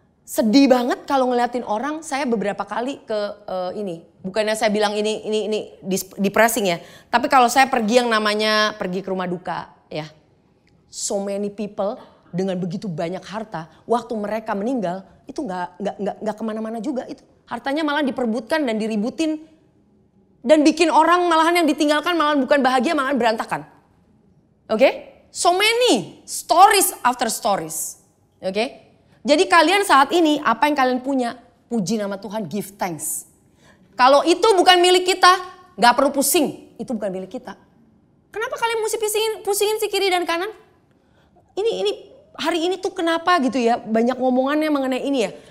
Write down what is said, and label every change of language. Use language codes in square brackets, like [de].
[id] sedih banget kalau ngeliatin orang. Saya beberapa kali ke ini, bukannya saya bilang ini depressing ya, tapi kalau saya pergi yang namanya pergi ke rumah duka ya, [en] so many people [id] dengan begitu banyak harta, waktu mereka meninggal itu nggak kemana-mana juga, itu hartanya malah diperbutkan dan diributin dan bikin orang malahan yang ditinggalkan malahan bukan bahagia, malahan berantakan. Oke? [en] So many stories after stories. [id] Oke? Jadi kalian saat ini apa yang kalian punya, puji nama Tuhan, [en] give thanks. [id] Kalau itu bukan milik kita, gak perlu pusing. Itu bukan milik kita. Kenapa kalian mesti pusingin si kiri dan kanan? Ini hari ini tuh kenapa gitu ya, banyak ngomongannya mengenai ini ya.